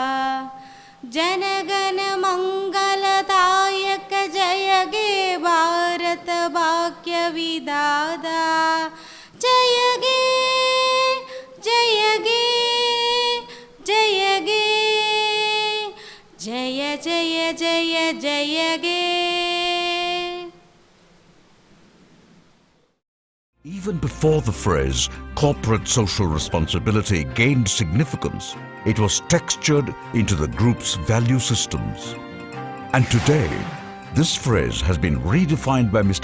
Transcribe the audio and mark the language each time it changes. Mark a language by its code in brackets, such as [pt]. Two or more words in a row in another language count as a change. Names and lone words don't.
[bn] জনগণ মঙ্গলদায়ক জয় গে ভারত ভাগ্য বিদাদা জয় গে জয় গে জয় গে জয় জয় জয় জয় গে. [en] Even before the phrase corporate social responsibility gained significance, it was textured into the group's value systems. And today, this phrase has been redefined by Mr.